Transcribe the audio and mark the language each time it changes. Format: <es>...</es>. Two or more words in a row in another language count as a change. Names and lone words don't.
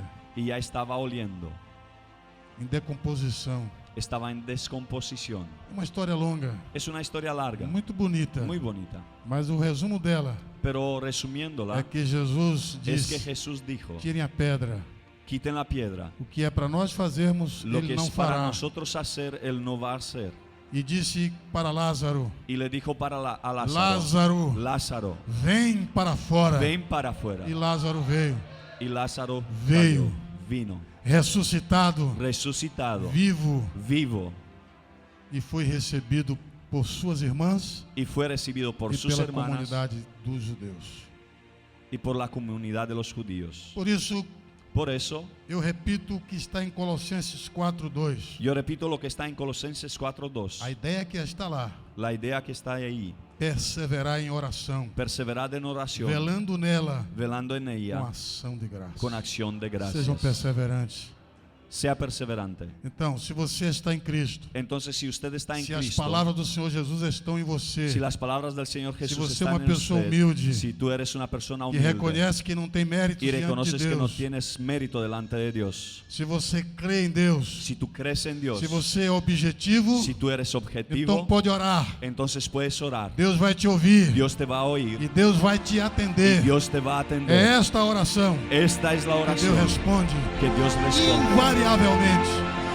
<es>y ya estaba oliendo.</es> <pt>em decomposição.</pt> <es>Estaba en descomposición.</es> <pt>Uma história longa,</pt> <es>Es una historia larga,</es> <pt>muito bonita.</pt> <es>muy bonita.</es> <pt>Mas o resumo dela</pt> <es>Pero resumiéndola,</es> <pt>é que Jesus</pt> <es>es que</es> <pt>disse:</pt> <es>Jesús dijo,</es> <pt>tirem a pedra.</pt> <es>quiten la piedra.</es> <pt>O que é para nós fazermos,</pt> <es>Lo</es> <pt>ele</pt> <es>que</es> <pt>não</pt> <es>es para</es> <pt>fará.</pt> <es>nosotros hacer, Él no va a hacer.</es> <pt>E disse para Lázaro:</pt> <es>Y le dijo a Lázaro, Lázaro, Lázaro,</es> <pt>vem para fora.</pt> <es>ven para afuera.</es> <pt>E Lázaro veio,</pt> <es>Y Lázaro</es> <pt>Veio.</pt> <es>salió, vino,</es> <pt>ressuscitado,</pt> <es>resucitado,</es> <pt>vivo,</pt> <es>vivo,</es> <pt>e foi recebido por suas irmãs</pt> <es>y fue recibido por</es> <pt>e</pt> <es>sus</es> <pt>pela</pt> <es>hermanas</es> <pt>comunidade dos judeus.</pt> <es>y por la comunidad de los judíos.</es> <pt>Por isso,</pt> <es>Por eso,</es> <pt>eu repito o que está em Colossenses 4:2.</pt> <es>yo repito lo que está en Colosenses</es> <pt>A</pt> <es>4:2.</es> <pt>ideia que está lá:</pt> <es>La idea que está ahí,</es> <pt>perseverar em oração,</pt> <es>perseverad en oración,</es> <pt>velando nela</pt> <es>velando en</es> <pt>com</pt> <es>ella,</es> <pt>ação de graça.</pt> <es>con acción de gracias.</es> <pt>Sejam perseverantes.</pt> <es>Sea perseverante.</es> <pt>Então, se você está em Cristo,</pt> <es>Entonces, si usted está en</es> <pt>se as</pt> <es>Cristo,</es> <pt>palavras do Senhor Jesus estão em você,</pt> <es>si las palabras del Señor Jesús</es> <pt>você é</pt> <es>están</es> <pt>uma</pt> <es>en</es> <pt>pessoa</pt> <es>usted,</es> <pt>humilde</pt> <es>si tú eres una persona</es> <pt>e</pt> <es>humilde</es> <pt>reconhece que não tem méritos</pt> <es>y</es> <pt>diante de</pt> <es>reconoces que no</es> <pt>Deus,</pt> <es>tienes mérito delante de Dios,</es> <pt>se você crê em Deus,</pt> <es>si tú crees en Dios,</es> <pt>se você é objetivo,</pt> <es>si tú eres</es> <pt>então</pt> <es>objetivo,</es> <pt>pode orar.</pt> <es>entonces puedes orar.</es> <pt>Deus vai te ouvir</pt> <es>Dios te va a oír</es> <pt>e Deus vai te</pt> <es>y</es> <pt>atender.</pt> <es>Dios te va a</es> <pt>É</pt> <es>atender.</es> <pt>esta a oração</pt> <es>Esta es la</es> <pt>que Deus</pt> <es>oración</es> <pt>responde</pt> <es>que Dios responde</es> <pt>invariavelmente.</pt>